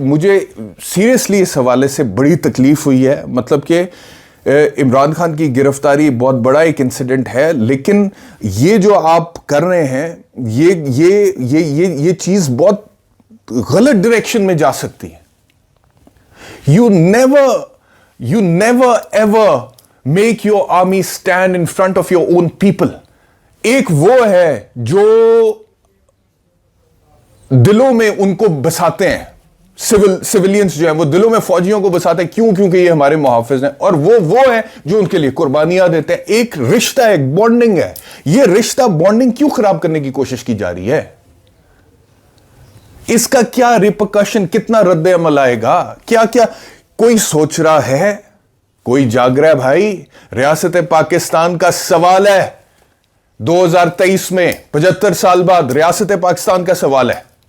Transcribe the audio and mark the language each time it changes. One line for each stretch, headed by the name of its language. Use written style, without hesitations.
Urdu: مجھے سیریسلی اس حوالے سے بڑی تکلیف ہوئی ہے. مطلب کہ عمران خان کی گرفتاری بہت بڑا ایک انسیڈنٹ ہے, لیکن یہ جو آپ کر رہے ہیں یہ چیز بہت غلط ڈائریکشن میں جا سکتی ہے.
English: You never ever make your army stand in front of your own people.
Urdu: ایک وہ ہے جو دلوں میں ان کو بساتے ہیں, سیولینز جو ہیں وہ دلوں میں فوجیوں کو بساتے ہیں, کیونکہ یہ ہمارے محافظ ہیں, اور وہ ہیں جو ان کے لیے قربانیاں دیتے ہیں. ایک رشتہ, ایک بانڈنگ ہے. یہ رشتہ بانڈنگ کیوں خراب کرنے کی کوشش کی جا رہی ہے؟ اس کا کیا ریپرکشن, کتنا رد عمل آئے گا؟ کیا کوئی سوچ رہا ہے؟ کوئی جاگ رہا ہے بھائی؟ ریاست پاکستان کا سوال ہے 2023 میں, 75 سال بعد ریاست پاکستان کا سوال ہے.